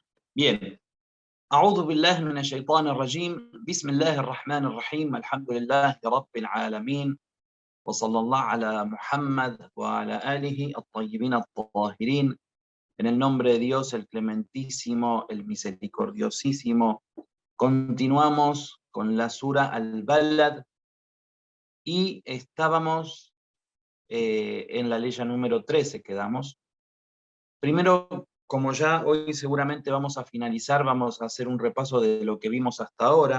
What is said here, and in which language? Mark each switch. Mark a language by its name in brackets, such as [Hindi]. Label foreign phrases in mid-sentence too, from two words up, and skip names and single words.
[Spanish] Bien. [Arabic] أعوذ بالله من الشيطان الرجيم بسم الله الرحمن الرحيم الحمد لله رب العالمين وصلى الله على Muhammad وعلى آله الطيبين الطاهرين. [Spanish] En el nombre de Dios, el clementísimo, el misericordiosísimo, continuamos con la sura Al-Balad y estábamos en la ley número 13, quedamos. Primero, como ya hoy seguramente vamos a finalizar, vamos a hacer un repaso de lo que vimos hasta ahora.